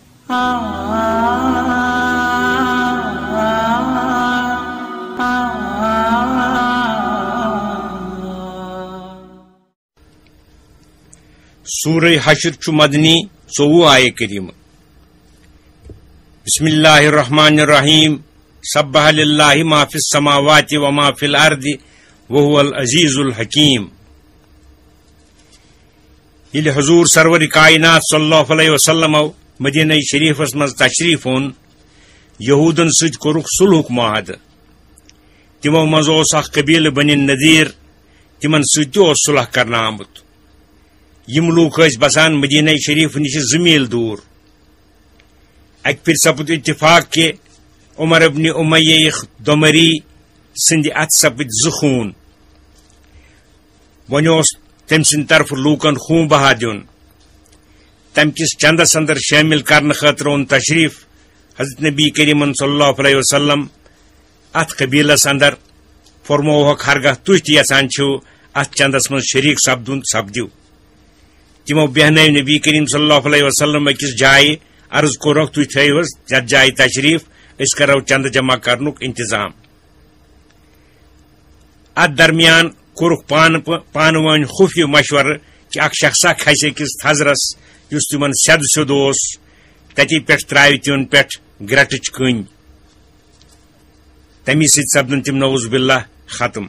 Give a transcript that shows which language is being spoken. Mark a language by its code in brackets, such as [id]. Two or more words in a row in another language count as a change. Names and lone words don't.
[ks] سورہ حشر چھ مدنی 24 آیہ کریم. [ar] بسم اللہ الرحمن الرحیم. سبح للہ ما فی السماوات وما فی الارض وهو العزیز الحکیم. [ks] یل حضور سرور کائنات [ar] صلی اللہ علیہ وسلم [ks] مدینہ شریفس مز تشریف اون یہودن ست کورک صلحک معاہدہ. تمو مز اوس اخ قبیل بنی نذیر تمن ست صلح کرنا آمت. یم لوک بسان مدینہ شریف نش 2 میل دور. اک پھر سپد اتفاق کہ عمر ابن امیہ دمری سند ات سپد 2 خون. ون تم سند طرف لوکن خون بہا دن. تم کس چندس اندر شامل کرنے خاطر اون تشریف حضرت نبی کریم [ar] صلی اللہ علیہ وسلم. [ks] ات قبیلس اندر فرموک ہرگاہ تھی تہ یژھان چھو ات چندس من شریک سپدن سپدیو. تمو بہن نبی کریم [ar] صلی اللہ علیہ وسلم [ks] اکس جائے عرض کورک تھی تھو یت جائے تشریف اس کرو چند جمع کرنک انتظام. ات درمیان کورک پان ون خفیہ مشورہ کہ اک شخصا کھس اکس تھزرس اس تمن سید سیود تتی پہ تراو تمن پہ گرٹچ کن. تمی ست سپدن تم [ar] نعوذ باللہ [ks] ختم.